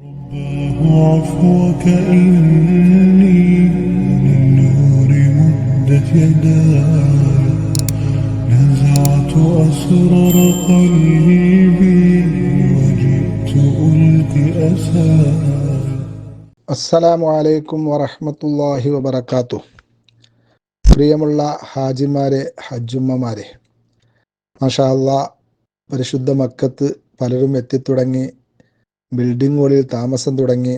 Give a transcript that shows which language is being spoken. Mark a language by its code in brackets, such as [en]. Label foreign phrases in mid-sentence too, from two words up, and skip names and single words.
[ar] عفوك إني للنور مدت يداي نزعت أسرار قلبي وجئت ألقي أساي. السلام عليكم ورحمة الله وبركاته. [ml] പ്രിയമുള്ള ഹാജിമാരെ, ഹജ്ജുമ്മമാരെ, [ar] ما شاء الله, [ml] പരിശുദ്ധ മക്കത്ത് പലരും എത്തിത്തുടങ്ങി, ബിൽഡിങ്ങുകളിൽ താമസം തുടങ്ങി.